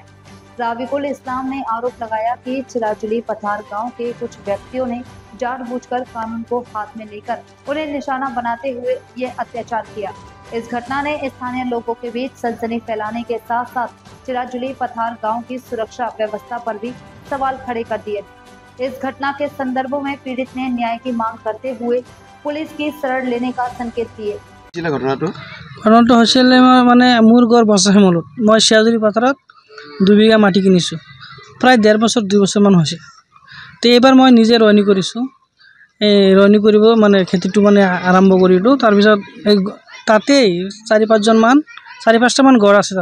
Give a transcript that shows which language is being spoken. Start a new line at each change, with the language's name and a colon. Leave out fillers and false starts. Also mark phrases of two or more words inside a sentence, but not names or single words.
Hindi: राविकुल इस्लाम ने आरोप लगाया कि चिराजुली पथार गांव के कुछ व्यक्तियों ने जानबूझकर कानून को हाथ में लेकर उन्हें निशाना बनाते हुए ये अत्याचार किया। इस घटना ने स्थानीय लोगों के बीच सनसनी फैलाने के साथ साथ चिराजुली पथार गांव की सुरक्षा व्यवस्था पर भी सवाल खड़े कर दिए। इस घटना के संदर्भ में पीड़ित ने न्याय की मांग करते हुए पुलिस की शरण लेने का संकेत दिए।
Assamese: ঘটনাটো হৈছিল মানে মোৰ ঘৰ বছাহে মলত মই চিৰাজুলি পথাৰত 2 বিঘা মাটি কিনিছোঁ প্ৰায় 1.5 বছৰ 2 বছৰমান হৈছে। তো এইবাৰ মই নিজে ৰয়নি কৰিছোঁ। এই ৰয়নি কৰিব মানে খেতিটো মানে আৰম্ভ কৰিলোঁ। তাৰপিছত তাতেই 4-5টা মান ঘৰ আছে।